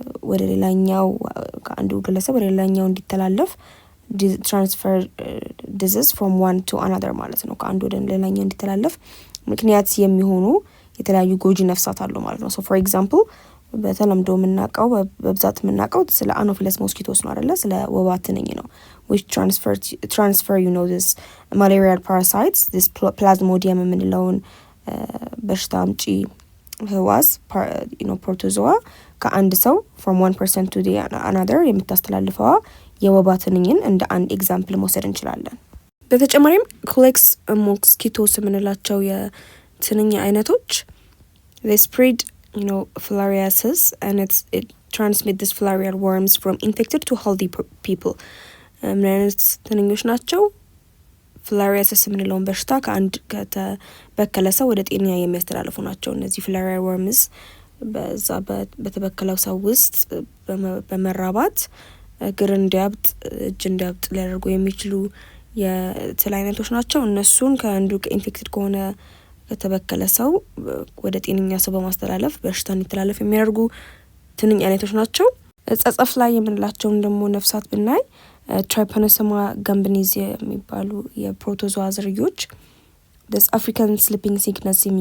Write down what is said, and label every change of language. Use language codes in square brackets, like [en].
[am] ወደ ሌላኛው ከአንዱ ግለሰብ ወደ ሌላኛው እንዲተላለፍ [en] transfer disease from one to another [am] ማለት ነው። ከአንዱ ወደ ሌላኛው እንዲተላለፍ ምክንያት የሚሆኑ የተለያዩ ጎጂ ነፍሳት አሉ ማለት ነው። [en] so for example [am] በተለምዶ የምናውቀው በብዛት የምናውቀው ስለ አኖፊለስ ሞስኪቶስ ነው አይደለ? ስለ ወባ ትንኝ ነው [en] which transfer you know this malarial parasites this plasmodium የምንለውን [am] በሽታ አምጪ ህዋስ ፕሮቶዞዋ ከአንድ ሰው [en] from one person to the another [am] የምታስተላልፈዋ የወባ ትንኝን እንደ አንድ ኤግዛምፕል መውሰድ እንችላለን። በተጨማሪም ኩሌክስ ሞስኪቶስ የምንላቸው የትንኝ አይነቶች [en] they spread filariasis and it transmit this filarial worms from infected to healthy people. [am] ምን አይነት ትንኞች ናቸው? filariasis የምንለውን በሽታ ከአንድ ከተበከለ ሰው ወደ ጤነኛ የሚያስተላልፉ ናቸው። እነዚህ filarial worms በዛ በተበከለው ሰው ውስጥ በመራባት እግር እንዲያብጥ እጅ እንዲያብጥ ሊያደርጉ የሚችሉ የትል አይነቶች ናቸው። እነሱን ከአንዱ ኢንፌክትድ ከሆነ ከተበከለ ሰው ወደ ጤነኛ ሰው በማስተላለፍ በሽታ እንዲተላለፍ የሚያደርጉ ትንኝ አይነቶች ናቸው። ጸጸፍ ላይ የምንላቸውን ደግሞ ነፍሳት ብናይ ትራይፓኖሶማ ጋምቢኒዝ የሚባሉ የፕሮቶዞዋ ዝርዮች [en] this African sleeping sickness